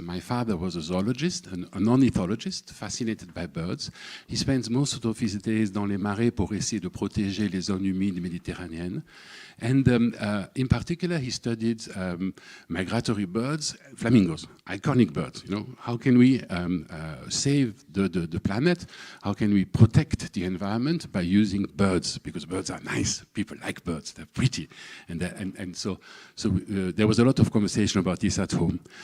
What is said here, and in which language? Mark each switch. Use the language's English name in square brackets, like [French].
[English] My father was a zoologist, an ornithologist, fascinated by birds. He spends most of his days [French] dans les marais pour essayer de protéger les zones humides méditerranéennes. [English] And in particular, he studied migratory birds, flamingos, iconic birds. You know, how can we save the planet? How can we protect the environment by using birds? Because birds are nice. People like birds. They're pretty, and so there was a lot of conversation about this at home.